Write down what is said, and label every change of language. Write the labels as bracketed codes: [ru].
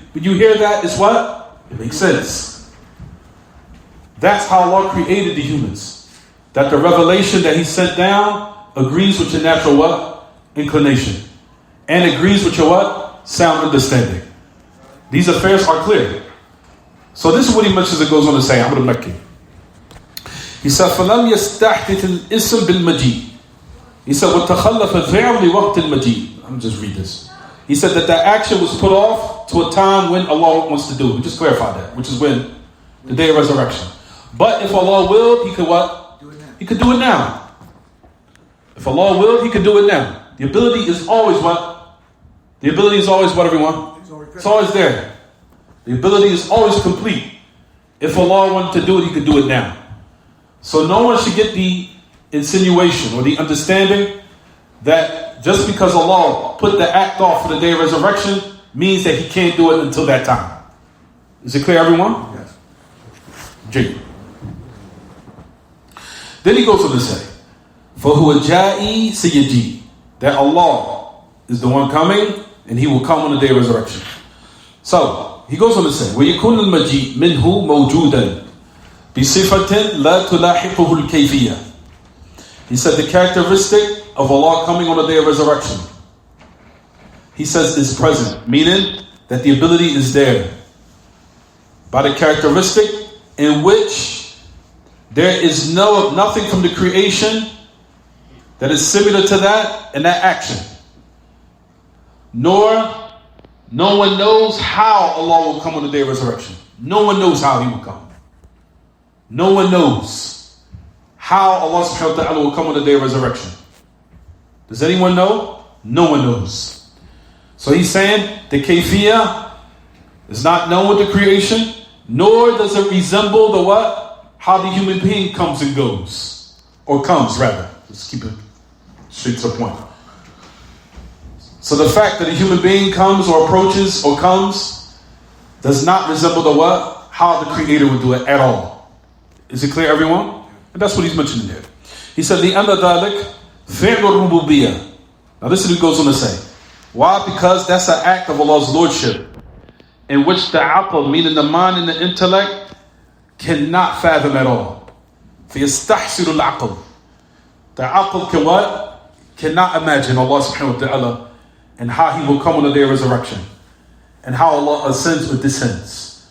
[en] When you hear that, it's what? It makes sense. That's how Allah created the humans. That the revelation that He sent down agrees with your natural what? Inclination. And agrees with your what? Sound understanding. These affairs are clear. So this is what he mentions. It goes on to say, Amr al-Makki. He said, [ar] فَلَمْ يَسْتَحْدِثِ الْإِسْمِ بِالْمَجِيء. He said, وَتَخَلَّفَ الْفِعْلِ لِوَقْتِ الْمَجِيء. [en] I'm just read this. He said that action was put off to a time when Allah wants to do it. We just clarified that, which is when? The day of resurrection. But if Allah willed, He could what? He could do it now. If Allah willed, He could do it now. The ability is always what? The ability is always what, everyone? It's always there. The ability is always complete. If Allah wanted to do it, He could do it now. So no one should get the insinuation or the understanding that just because Allah put the act off for the day of resurrection means that He can't do it until that time. Is it clear, everyone? Yes. G. Then he goes on to say, [ar] فَهُوَ جَائِي سَيَجِي. [en] That Allah is the one coming and He will come on the day of resurrection. So, he goes on to say, [ar] وَيَكُنُ الْمَجِيء مِنْهُ مَوْجُودًا بِصِفَةٍ لَا تُلَاحِقُهُ الْكَيْفِيَّةِ. [en] He said the characteristic of Allah coming on the day of resurrection, He says, is present, meaning that the ability is there. By the characteristic in which there is nothing from the creation that is similar to that and that action. Nor no one knows how Allah will come on the day of resurrection. No one knows how He will come. No one knows how Allah subhanahu wa ta'ala will come on the day of resurrection. Does anyone know? No one knows. So he's saying the kayfiyah is not known with the creation, nor does it resemble the what? How the human being comes and goes. Or comes rather. Let's keep it straight to the point. So the fact that a human being comes or approaches or comes does not resemble the what? How the Creator would do it at all. Is it clear, everyone? And that's what he's mentioning there. He said, [ar] لِأَنَّ ذَلِكَ فِعْلُ الرُّبُوبِيَّةِ. [en] Now this is what he goes on to say. Why? Because that's an act of Allah's Lordship, in which the aql, meaning the mind and the intellect, cannot fathom at all. [ar] فَيَسْتَحْسِرُ الْعَقْلِ. [en] The aql can what? Cannot imagine Allah subhanahu wa ta'ala and how He will come on the day of resurrection, and how Allah ascends or descends.